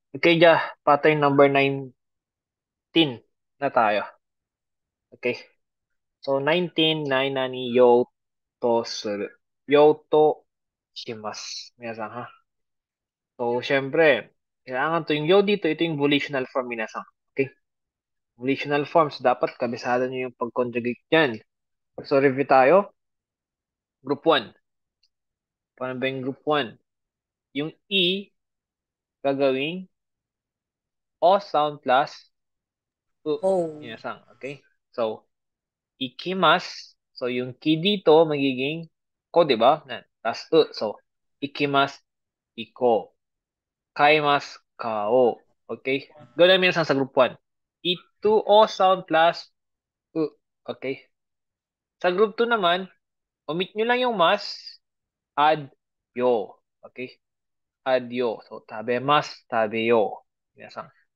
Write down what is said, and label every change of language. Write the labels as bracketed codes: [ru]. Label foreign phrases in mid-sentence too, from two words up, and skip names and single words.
[tl] Okay, pattern number 19 na tayo. [ja] Okay. So, 19, 9 なにようとする. ようとします. [tl] Minasan, ha? So, syempre, kailangan to yung yo dito, ito yung volitional form, minasan. Okay? [en] Volitional forms, [tl] dapat kabisado nyo yung pag-conjugate dyan. So, review tayo. Group 1. Paano ba yung group 1? Yung E, gagawing O sound plus U. Oh. Minasan, okay? So, ikimas. So, yung ki dito, magiging ko, di ba? Tapos U. So, [ja] 行きます、行こう. 買います、買おう. [tl] Okay? Gawin namin sa group 1. Ito O sound plus U. Okay? Sa group 2 naman, omit nyo lang yung mas, add yo. Okay? Add yo. So, [ja] 食べます、食べよう. [tl] Minasan.